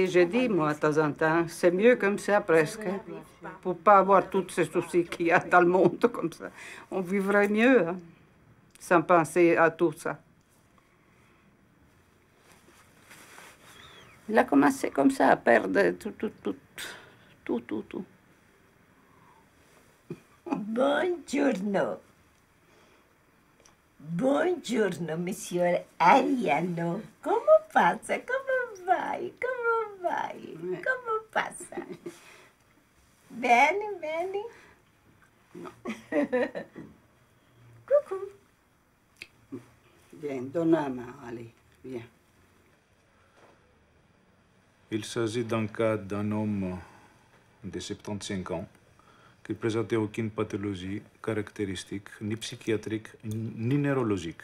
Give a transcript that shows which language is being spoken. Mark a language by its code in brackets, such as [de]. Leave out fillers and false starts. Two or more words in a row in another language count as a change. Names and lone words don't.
[fr] J'ai dit, moi, de temps en temps, c'est mieux comme ça, presque. Pour ne pas avoir tous ces soucis qu'il y a dans le monde comme ça. On vivrait mieux, hein, sans penser à tout ça. Il a commencé comme ça à perdre tout. [it] Buongiorno. Buongiorno, monsieur Ariano. Come passa? Come vai? Come vai? Come passa? Bene, bene. No. [fr] Coucou. Viens, donne la main, allez, viens. Il s'agit d'un cas d'un homme de 75 ans qui ne présentait aucune pathologie caractéristique, ni psychiatrique, ni neurologique.